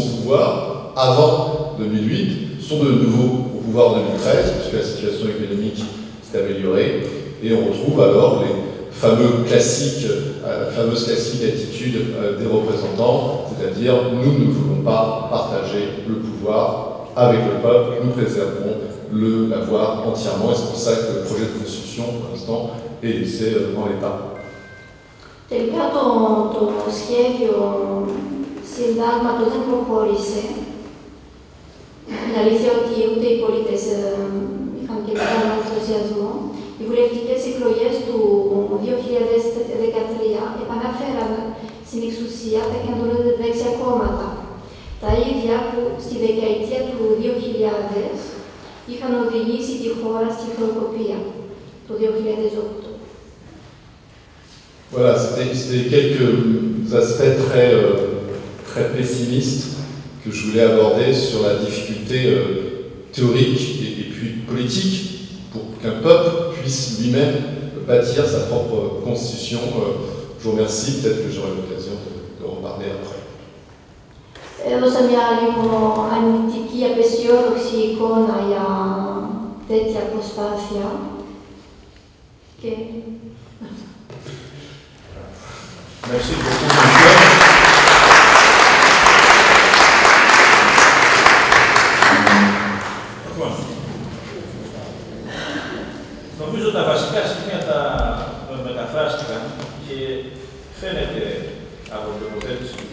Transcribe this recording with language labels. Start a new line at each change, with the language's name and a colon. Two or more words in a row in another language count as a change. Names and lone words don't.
French: au pouvoir avant 2008 sont de nouveau au pouvoir en 2013, puisque la situation économique s'est améliorée, et on retrouve alors les fameuse classique attitude des représentants, c'est-à-dire nous ne voulons pas partager le pouvoir avec le peuple, nous préserverons l'avoir entièrement, et c'est pour ça que le projet de constitution, pour l'instant, est laissé dans l'État.
Greek: Τελικά το σχέδιο συντάγματος δεν προχώρησε. Είναι αλήθεια ότι ούτε οι πολίτες είχαν και μεγάλο ενθουσιασμό. Οι βουλευτικές εκλογές του 2013 επαναφέραν στην εξουσία τα κεντροδεξιά κόμματα. Τα ίδια που στη δεκαετία του 2000 είχαν οδηγήσει τη χώρα στη χρεοκοπία το 2008.
French: Voilà, c'était quelques aspects très pessimistes que je voulais aborder sur la difficulté théorique et puis politique pour qu'un peuple puisse lui-même bâtir sa propre constitution. Je vous remercie, peut-être que j'aurai l'occasion de reparler après.
Greek: Έδωσα μια λίγο αρνητική, απεσιόδοξη εικόνα για τέτοια προσπάθεια. Και...
French: Merci beaucoup, Michel.
Greek: Νομίζω τα βασικά σημεία τα μεταφράστηκαν και φαίνεται από την τοποθέτηση του κ.